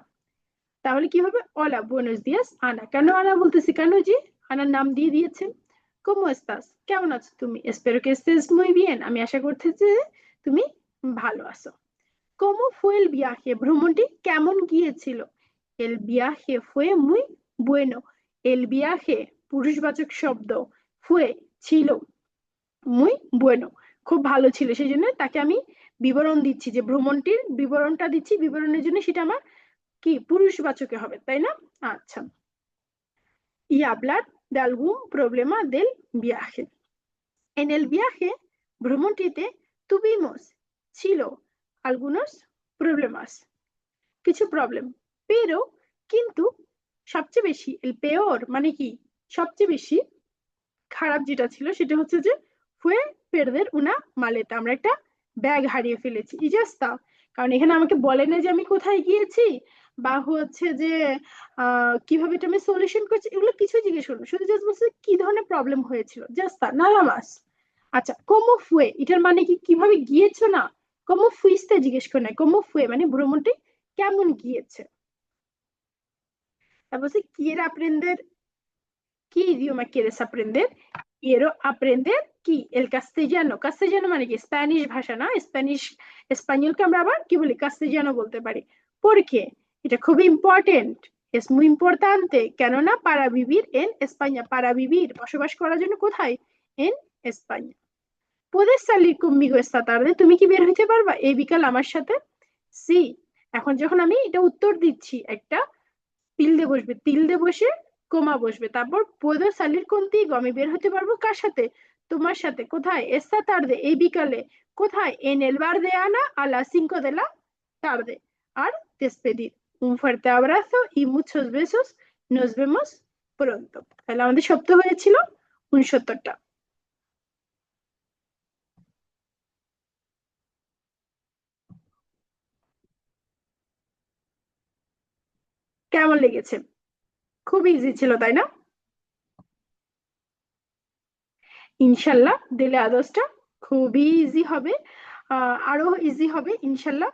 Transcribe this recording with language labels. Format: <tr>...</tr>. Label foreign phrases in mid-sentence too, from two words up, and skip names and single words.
<bn>তাহলে কি হবে?</bn> <es>hola buenos días</es> <bn>আনা। কেন আনা বলতেছি? কেন জি আনার নাম দিয়ে দিয়েছে।</bn> <es>cómo estás,</es> <bn>কেমন আছো তুমি?</bn> <es>espero que estés muy bien,</es> <bn>আমি আশা করতেছি যে তুমি ভালো আছো।</bn> <es>কমো fue el viaje?</es> <bn>ভ্রমণটি কেমন গিয়েছিল?</bn> <es>el viaje fue muy bueno. el viaje</es> <bn>পুরুষবাচক শব্দ, fue ছিল,</bn> <es>muy bueno</es> <bn>খুব ভালো ছিল, সেই জন্য তাকে আমি বিবরণ দিচ্ছি, যে ভ্রমণটির বিবরণটা দিচ্ছি, বিবরণের জন্য সেটা আমার কি পুরুষবাচকে হবে, তাই না? আচ্ছা,</bn> <es>y hablar de algún problema del viaje. En el viaje, ভ্রমণটিতে, tuvimos ছিল algunos problemas,</es> <bn>কিছু প্রবলেম, pero কিন্তু সবচেয়ে বেশি,</bn> <es>el peor</es> <bn>মানে কি সবচেয়ে বেশি খারাপ যেটা ছিল সেটা হচ্ছে যে</bn> <es>fue perder una maleta,</es> <bn>আমরা একটা ব্যাগ হারিয়ে ফেলেছি। ইজাস্তা, কারণ এখানে আমাকে বলে না যে আমি কোথায় গিয়েছি বা হচ্ছে যে কিভাবে এটা আমি সলিউশন করছি, এগুলো কিছুই জিজ্ঞেস করলো, শুধু জাস্ট বলছে কি ধরনের প্রবলেম হয়েছিল, জাস্ট</bn> <es>nada más.</es> <bn>আচ্ছা,</bn> <es>cómo fue</es> <bn>এটার মানে কি কিভাবে গিয়েছো না,</bn> <es>cómo fuiste</es> <bn>জিজ্ঞেস করে নাই,</bn> <es>cómo fue</es> <bn>মানে ভ্রমণটি কেমন গিয়েছে।</bn> <es>তারপর quiere aprender, ¿qué idioma quieres aprender? Quiero aprender</es> <bn>কি</bn> <es>el castellano,</es> <bn>কাস্তেজানো মানে কি স্প্যানিশ ভাষা না, স্পানিশকে আমরা আবার কি বলি কাস্তেজানো বলতে পারি। porque এটা খুবই ইম্পর্টেন্ট,</bn> <es>es muy importante কেননা para vivir en España, para vivir</es> <bn>বসবাস করার জন্য কোথায়,</bn> <es>en España। puedes salir conmigo esta tarde,</es> <bn>তুমি কি বের হইতে পারবা এই বিকাল আমার সাথে। সি, এখন যখন আমি এটা উত্তর দিচ্ছি একটা তিলদে বসবে, তিলদে বসে কোমা বসবে, তারপর</bn> <es>puedo salir contigo</es> <bn>আমি বের হতে পারবো কার সাথে, তোমার সাথে। কোথায়,</bn> <es>esta tarde</es> <bn>এই বিকালে। কোথায়,</bn> <es>en el bar de Ana a las 5 de la tarde। আর despedir, un fuerte abrazo y muchos besos, nos vemos pronto।</es> <bn>তাহলে আমাদের শব্দ হয়েছিল 69টা। কেমন লেগেছে? খুব ইজি ছিল তাই না? ইনশাল্লাহ দিলে আদর্শটা খুবই ইজি হবে, আরো ইজি হবে ইনশাল্লাহ।</bn>